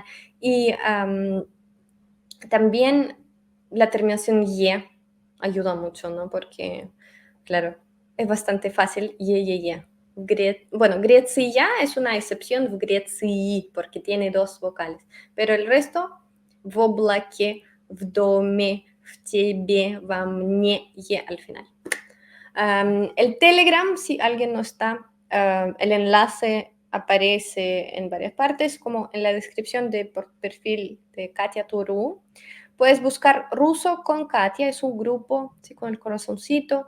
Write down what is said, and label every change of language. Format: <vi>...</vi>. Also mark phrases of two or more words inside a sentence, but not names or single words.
<es>Y también la terminación "ye" ayuda mucho, ¿no? Porque, claro, es bastante fácil "ye, ye, ye". Bueno, "Grecia" es una excepción, "Grecji", porque tiene 2 vocales, pero el resto,</es> <ru>"в облаке", "в доме", "в тебе", "во мне",</ru> <es>"ye" al final. El Telegram, si alguien no está, el enlace aparece en varias partes, como en la descripción de perfil de Katia Turú. Puedes buscar Ruso con Katia, es un grupo, ¿sí? Con el corazoncito.</es>